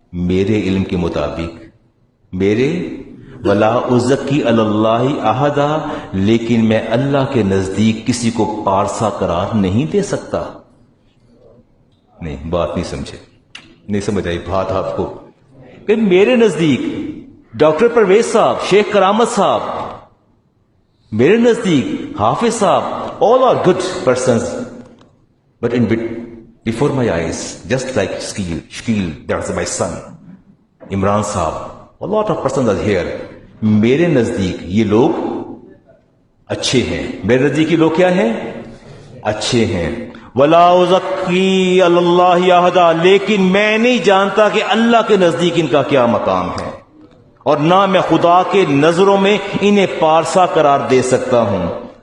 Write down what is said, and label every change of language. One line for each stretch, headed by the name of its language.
Urdu: میرے علم کے مطابق، میرے
Arabic: ولا ازکی علی اللہ احدا،
Urdu: لیکن میں اللہ کے نزدیک کسی کو پارسا قرار نہیں دے سکتا. نہیں، بات نہیں سمجھے، نہیں سمجھ آئی بات آپ کو. کہ میرے نزدیک ڈاکٹر پرویز صاحب، شیخ کرامت صاحب، میرے نزدیک حافظ صاحب،
English: all are good persons, but before my eyes, just like Shkil, that's my son, Imran صاحب, a lot of persons are here.
Urdu: میرے نزدیک یہ لوگ اچھے ہیں، میرے نزدیک یہ لوگ کیا ہیں؟ اچھے ہیں.
Arabic: ولا ازکی اللہ احدا،
Urdu: لیکن میں نہیں جانتا کہ اللہ کے نزدیک ان کا کیا مقام ہے، اور نہ میں خدا کے نظروں میں انہیں پارسا قرار دے سکتا ہوں.